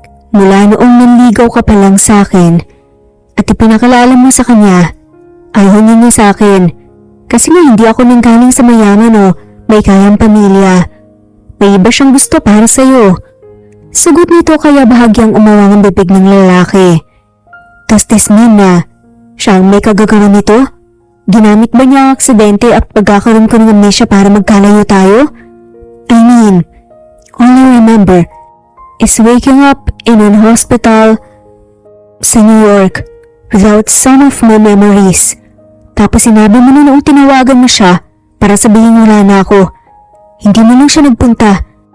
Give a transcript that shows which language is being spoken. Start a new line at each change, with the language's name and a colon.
Filipino: Mula noong nanligaw ka pa lang sa akin at ipinakilala mo sa kanya, ayaw niya sa akin kasi nga hindi ako nanggaling sa mayaman o may kayang pamilya. May iba siyang gusto para sa'yo. Sagot nito kaya bahagyang umawang ang bibig ng lalaki.
English: Does this mean
Filipino: na siya ang may kagagawa nito? Ginamit ba niya ang aksidente at pagkakaroon ko ng amnesia para magkalayo tayo?
English: I mean, all I remember is waking up in an hospital sa New York without some of my memories.
Filipino: Tapos sinabi mo na noong tinawagan mo siya para sabihin wala na ako. Hindi mo lang siya nagpunta.